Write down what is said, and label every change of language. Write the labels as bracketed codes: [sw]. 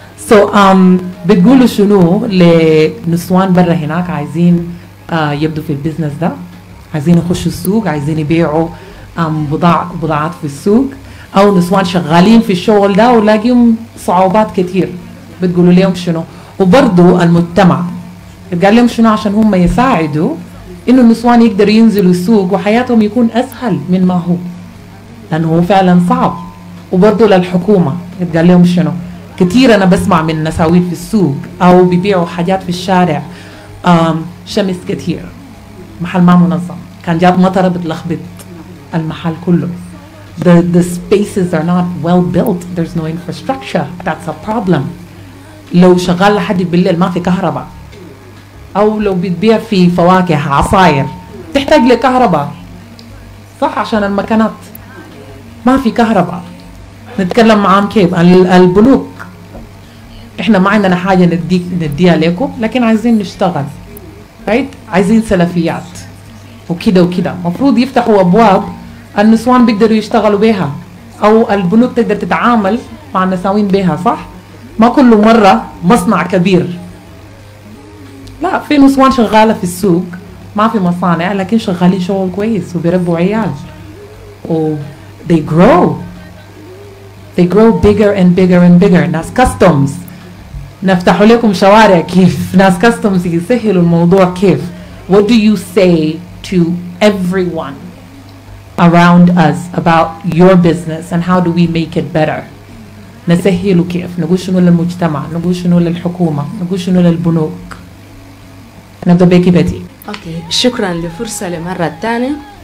[ar] So بتقولوا شنو لنسوان برا هناك عايزين يبدوا في البيزنس ده، عايزين يخشوا السوق، عايزين يبيعوا بضاعات في السوق، او نسوان شغالين في الشغل ده ولاقيهم صعوبات كتير، بتقولوا لهم شنو؟ وبرضو المجتمع قال لهم شنو عشان هم يساعدوا انه النسوان يقدروا ينزلوا السوق وحياتهم يكون اسهل من ما هو، لانه هو فعلا صعب. وبرضو للحكومة قال لهم شنو؟ كتير انا بسمع من نساويت في السوق او بيبيعوا حاجات في الشارع، شمس كتير، محل ما منظم، كان جات مطره بتلخبط المحل كله. [en] The spaces are not well built, there's no infrastructure, that's a problem. [ar] لو شغال لحد بالليل ما في كهرباء، أو لو بتبيع في فواكه عصاير تحتاج لكهرباء، صح؟ عشان المكانات ما في كهرباء. نتكلم معاهم كيف؟ البنوك احنا ما عندنا حاجة نديها لكم، لكن عايزين نشتغل، right؟ عايزين سلفيات وكده وكده. مفروض يفتحوا أبواب النسوان بيقدروا يشتغلوا بها، أو البنوك تقدر تتعامل مع النساوين بها، صح؟ ما كل مرة مصنع كبير، لا، في نسوان شغالة في السوق ما في مصانع لكن شغالين شغل كويس وبيربوا عيال و [en] they grow bigger and bigger [ar] and bigger. ناس كاستمز نفتح لكم شوارع كيف، ناس كاستمز يسهلوا الموضوع كيف. [en] What do you say to everyone around us about your business and how do we make it better؟ [ar] نسهله كيف؟ نقول شنو للمجتمع، نقول شنو للحكومة، نقول شنو للبنوك. نبدأ بيكي بيتي. اوكي، شكرا لفرصة لمرة تانية.